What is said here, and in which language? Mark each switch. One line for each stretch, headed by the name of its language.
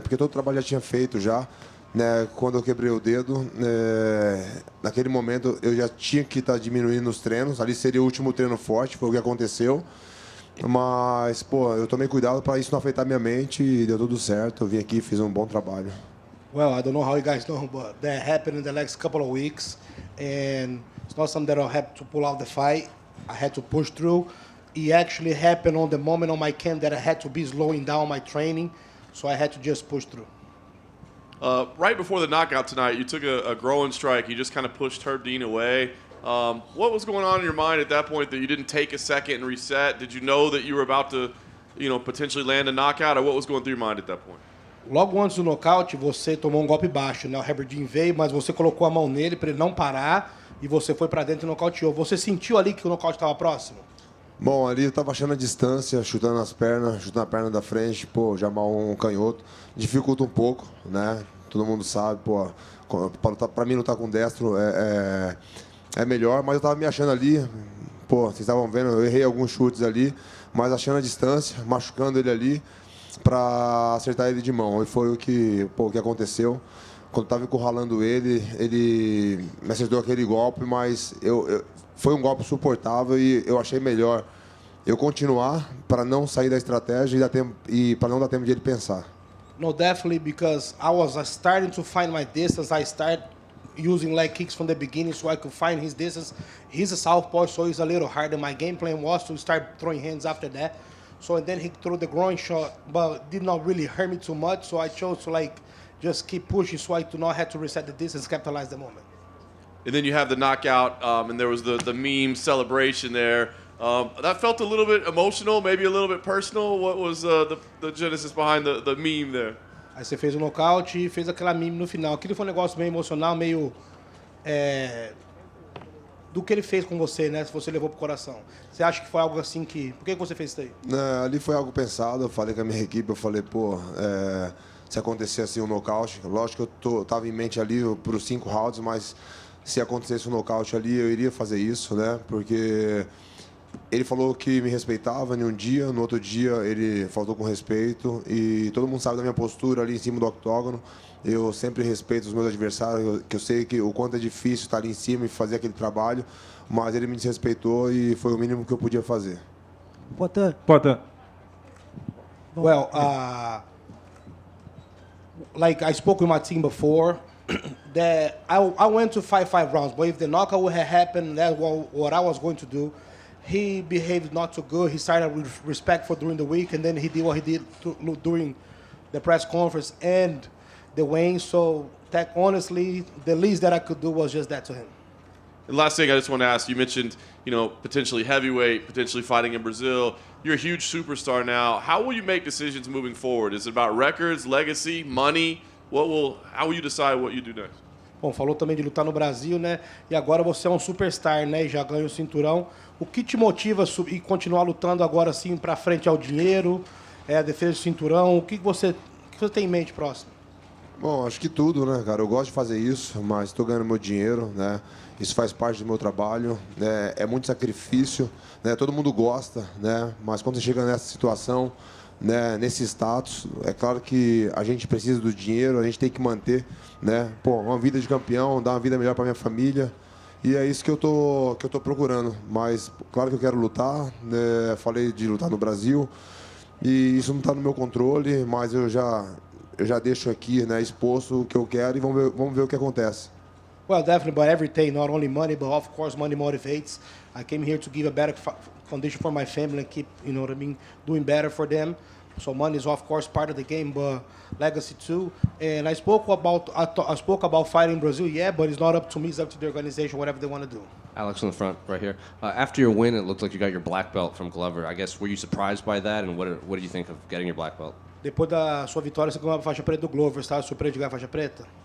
Portuguese: Porque todo o trabalho já tinha feito já, né? Quando eu quebrei o dedo, naquele momento eu já tinha que estar diminuindo os treinos. Ali seria o último treino forte, foi o que aconteceu. Mas, eu tomei cuidado para isso não afetar minha mente e deu tudo certo. Eu vim aqui e fiz um bom trabalho.
English: Well, I don't know how you guys know, but that happened in the next couple of weeks, and it's not something that I had to pull out the fight. I had to push through. It actually happened on the moment on my camp that I had to be slowing down my training, so I had to just push through. Right before the knockout tonight, you took a growing strike. You just kind of pushed Herb Dean away. What was going on in your mind at that point that you didn't take a second and reset? Did you know that you were about to, potentially land a knockout, or what was going through your mind at that point?
Portuguese: Logo antes do nocaute, você tomou um golpe baixo, né? O Herb Dean veio, mas você colocou a mão nele para ele não parar e você foi para dentro e nocauteou. Você sentiu ali que o nocaute estava próximo? Bom, ali eu estava achando a distância, chutando as pernas, chutando a perna da frente, já mal um canhoto. Dificulta um pouco, né? Todo mundo sabe, para mim lutar com destro é melhor, mas eu estava me achando ali, vocês estavam vendo, eu errei alguns chutes ali, mas achando a distância, machucando ele ali para acertar ele de mão. E foi o que aconteceu. Quando estava encurralando ele me acertou aquele golpe, mas foi um golpe suportável e eu achei melhor eu continuar para não sair da estratégia e para não dar tempo de ele pensar.
English: No, definitely, because I was starting to find my distance. I started using leg kicks from the beginning so I could find his distance. He's a southpaw, so it's a little harder. My game plan was to start throwing hands after that. So and then he threw the groin shot, but did not really hurt me too much. So I chose to just keep pushing so I do not have to reset the distance, capitalize the moment. And then you have the knockout, and there was the meme celebration there. That felt a little bit emotional, maybe a little bit personal. What was the genesis behind the meme there?
Portuguese: Aí você fez o nocaute e fez aquela meme no final. Aquilo foi um negócio meio emocional, meio do que ele fez com você, né? Se você levou pro coração. Você acha que foi algo assim que... Por que você fez isso aí? Ali foi algo pensado. Eu falei com a minha equipe, eu falei, se acontecer assim um nocaute, lógico que eu tava em mente ali para os 5 rounds, mas se acontecesse um nocaute ali, eu iria fazer isso, né? Porque ele falou que me respeitava em um dia, no outro dia ele faltou com respeito e todo mundo sabe da minha postura ali em cima do octógono. Eu sempre respeito os meus adversários, que eu sei que o quanto é difícil estar ali em cima e fazer aquele trabalho, mas ele me desrespeitou e foi o mínimo que eu podia fazer. Potan.
English: Well, like I spoke with my team before, that I went to 5 rounds, but if the knockout would have happened, that's what I was going to do. He behaved not too good. He started with respect for during the week, and then he did what he did during the press conference and the weigh-in. So that honestly, the least that I could do was just that to him. And last thing I just want to ask, you mentioned, potentially heavyweight, potentially fighting in Brazil. You're a huge superstar now. How will you make decisions moving forward? Is it about records, legacy, money? How will you decide what you do next?
Portuguese: Bom, falou também de lutar no Brasil, né? E agora você é um superstar, né? E já ganha o cinturão. O que te motiva e continuar lutando agora assim para frente ao dinheiro, a defesa do cinturão? O que você tem em mente próximo? Bom, acho que tudo, né, cara? Eu gosto de fazer isso, mas estou ganhando meu dinheiro, né? Isso faz parte do meu trabalho, né? É muito sacrifício, né? Todo mundo gosta, né? Mas quando você chega nessa situação, né, nesse status, é claro que a gente precisa do dinheiro, a gente tem que manter, né? Pô, uma vida de campeão, dar uma vida melhor para minha família. E é isso que eu tô procurando. Mas claro que eu quero lutar, né? Falei de lutar no Brasil e isso não está no meu controle, mas eu já deixo aqui, né, exposto o que eu quero e vamos ver o que acontece.
English: Well, definitely, but everything, not only money, but of course money motivates. I came here to give a better foundation for my family and keep, doing better for them. So money is of course part of the game, but legacy too. And I spoke about fighting in Brazil, yeah, but it's not up to me, it's up to the organization, whatever they want to do. Alex in the front, right here. After your win, it looked like you got your black belt from Glover. I guess, were you surprised by that, and what do you think of getting your black belt?
Portuguese: Depois da sua vitória, você ganhou a faixa preta do Glover. Você estava surpreso de ganhar a faixa preta?